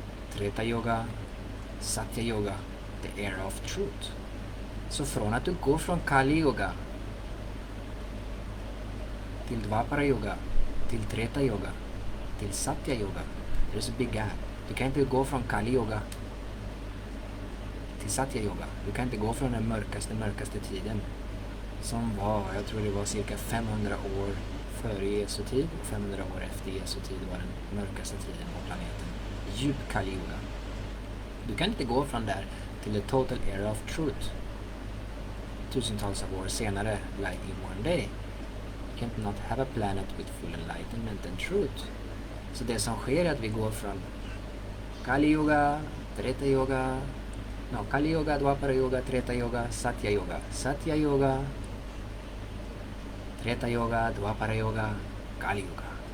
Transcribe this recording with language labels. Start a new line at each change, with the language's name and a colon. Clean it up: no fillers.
English: Treta Yuga, Satya Yuga, the era of truth.
Swedish: Så från att du går från Kali Yuga till Dwapara Yuga, till Treta Yuga, till Satya Yuga,
English: there's a big gap.
Swedish: Du kan inte gå från Kali Yuga till Satya Yuga. Du kan inte gå från den mörkaste tiden som var, jag tror det var cirka 500 år före Jesu tid och 500 år efter Jesu tid var den mörkaste tiden på planeten. Djup Kali Yuga. Du kan inte gå från där till
English: the total era of truth.
Swedish: Tusentals av år senare,
English: like in one day. You can't not have a planet with full enlightenment and truth.
Swedish: Så det som sker är att vi går från Kali Yuga, Treta Yuga, Kali Yuga, Dwapara Yuga, Treta Yuga, Satya Yuga. Satya Yuga, Treta Yuga, Dwapara Yuga, Kali Yuga.